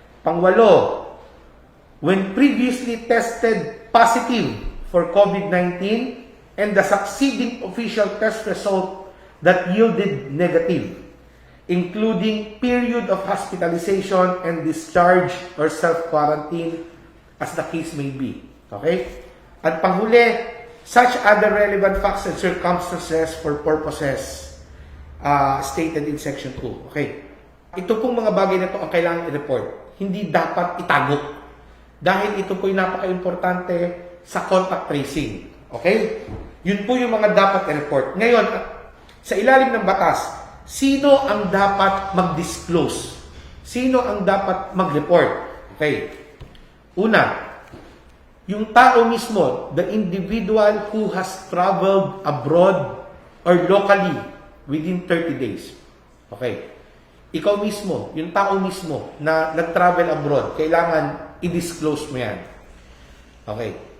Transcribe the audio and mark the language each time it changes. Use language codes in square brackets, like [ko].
[en] Pangwalo, when previously tested positive for COVID-19 and the succeeding official test result that yielded negative, including period of hospitalization and discharge or self-quarantine as the case may be. Okay? [tl] At panghuli, [en] such other relevant facts and circumstances for purposes stated in Section 2. Okay? [tl] Ito pong mga bagay na ito ang kailangan i-report. Hindi dapat itago. Dahil ito po yung napaka-importante sa contact tracing. Okay? Yun po yung mga dapat i-report. Ngayon, sa ilalim ng batas, sino ang dapat mag-disclose? Sino ang dapat mag-report? Okay. Una, yung tao mismo, [en] the individual who has traveled abroad or locally within 30 days. Okay. [tl] Ikaw mismo, yung tao mismo na nag-travel abroad, kailangan i-disclose mo yan. Okay.